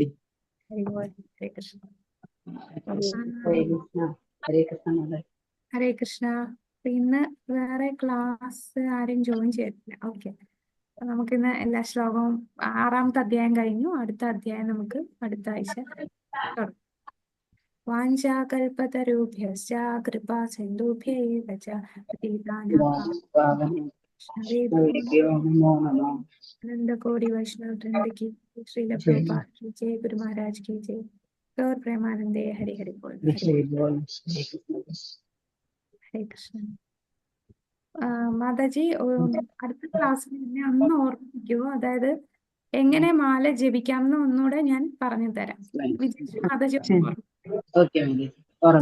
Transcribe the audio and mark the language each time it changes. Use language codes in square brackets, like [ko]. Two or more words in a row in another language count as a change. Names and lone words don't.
[sa] ഹരേ കൃഷ്ണ. ഹരേ കൃഷ്ണ. ഹരേ കൃഷ്ണ മാതാജി. ഹരേ കൃഷ്ണ. [ml] ഇന്ന് വേറെ ക്ലാസ് ആരും ജോയിൻ ചെയ്തിട്ടില്ല. ഓക്കെ, നമുക്കിന്ന് എല്ലാ ശ്ലോകവും 6ാമത്തെ അധ്യായം കഴിഞ്ഞു. അടുത്ത അധ്യായം നമുക്ക് അടുത്ത ആഴ്ച തുടങ്ങാം. [sa] വാഞ്ചാകൽപതരുഭ്യശ്ച കൃപാ സിന്ധുഭ്യൈവ ച പതിതാനാം വൈഷ്ണവേഭ്യോ നമോ നമഃ. [hi] आनंद वैष्णव वृंद की, श्रील प्रभुपाद की जय, गुरु महाराज की जय, गौर प्रेमानंदे, हरि हरि बोल, [sa] ഹരേ ബോൾ. ഹരേ കൃഷ്ണ. हरे कृष्ण. [ml] മാതാജി, അടുത്ത ക്ലാസ്സിൽ എന്നെ ഒന്ന് ഓർമ്മിപ്പിക്കുമോ? അതായത് എങ്ങനെ മാല ജപിക്കാമെന്ന് ഒന്നുകൂടെ ഞാൻ പറഞ്ഞു തരാം. വിജയശ്രീ മാതാജി ശരി. ഓക്കെ മാതാജി, ഓർമ്മിപ്പിക്കാം.